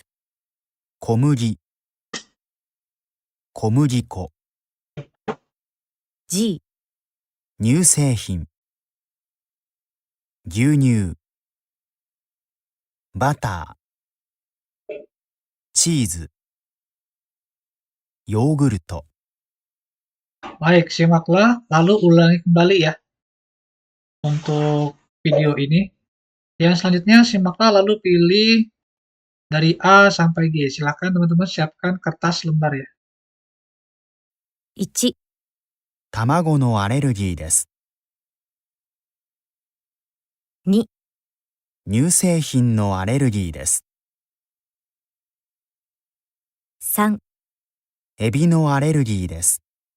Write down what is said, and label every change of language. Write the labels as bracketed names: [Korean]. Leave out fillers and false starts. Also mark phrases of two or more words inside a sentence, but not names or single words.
[Japanese] 小麦、小麦粉、 G、乳製品、牛乳、バター、チーズ、ヨーグルト。 [Indonesian] Baik, simaklah lalu ulangi kembali ya untuk video ini. Yang selanjutnya simaklah lalu pilih dari A sampai G. Silakan teman-teman siapkan kertas lembar ya. [Japanese] 1、卵のアレルギーです。 2、乳製品のアレルギーです。 3、エビのアレルギーです。